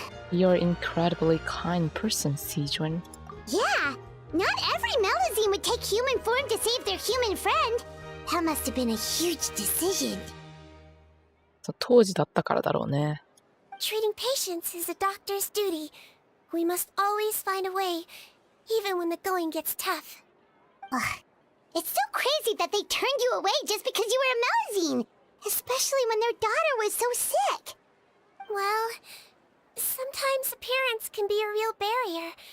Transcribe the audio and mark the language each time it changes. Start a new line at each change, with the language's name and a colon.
English: You're an incredibly kind person, Sigewinne. Yeah, not every Melazine would take human form to save their human friend. That must have been a huge decision.
Japanese: そう当時だったからだろうね。
English: Treating patients is a doctor's duty. We must always find a way, even when the going gets tough. It's so crazy that they turned you away just because you were a Melazine, especially when their daughter was so sick. Well, sometimes appearance can be a real barrier.